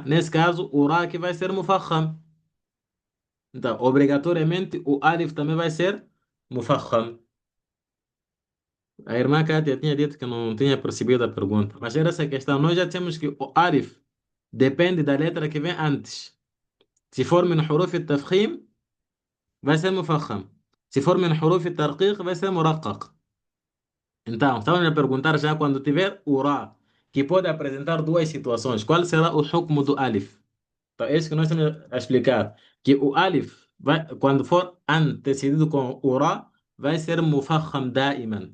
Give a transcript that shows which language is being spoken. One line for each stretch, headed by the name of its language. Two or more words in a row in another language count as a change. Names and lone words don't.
Portuguese: Nesse caso, o Ra aqui vai ser mufakham. Então, obrigatoriamente, o Alif também vai ser mufakham. A irmã Kátia tinha dito que não tinha percebido a pergunta, mas era essa a questão. Nós já temos que o Alif depende da letra que vem antes. Se for
Arabic: من حروف التفخيم
Portuguese: vai ser مفخم. Se for
Arabic: من حروف الترقيق
Portuguese: vai ser مرقق. Então, estamos a perguntar já quando tiver o Ra, que pode apresentar duas situações. Qual será o hukm do Alif? Então, é isso que nós estamos a explicar. Que o Alif, quando for antecedido com o Ra, vai ser
Arabic: مفخم دائما.